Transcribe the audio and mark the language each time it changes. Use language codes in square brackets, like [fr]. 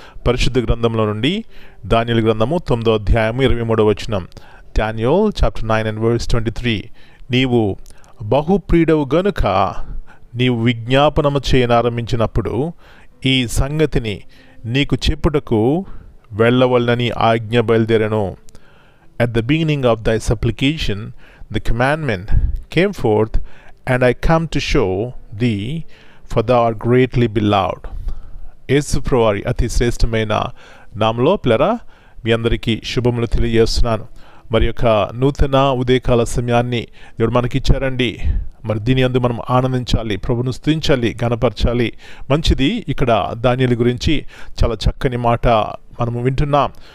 [te] పరిశుద్ధ గ్రంథంలో నుండి దానియేలు గ్రంథము 9వ అధ్యాయము 23వ వచనం. [en] Daniel chapter 9 and verse 23. [te] నీవు బహుప్రియుడవు గనుక నీవు విజ్ఞాపనము చేయనారంభించినప్పుడు ఈ సంగతిని నీకు చెప్పుటకు వెళ్ళవలనని ఆజ్ఞ బయలుదేరెను. [en] At the beginning of thy supplication the commandment came forth, and I come to show thee, for thou art greatly beloved. [te] యేసు ప్రభువారి అతి శ్రేష్టమైన నామములో పిల్లరా మీ అందరికీ శుభములు తెలియజేస్తున్నాను. మరి యొక్క నూతన ఉదయకాల సమయాన్ని దేవుడు మనకిచ్చారండి. మరి దీని అందు మనం ఆనందించాలి, ప్రభును స్తుతించాలి, గణపరచాలి. మంచిది. ఇక్కడ దానియేలు గురించి చాలా చక్కని మాట మనము వింటున్నాం.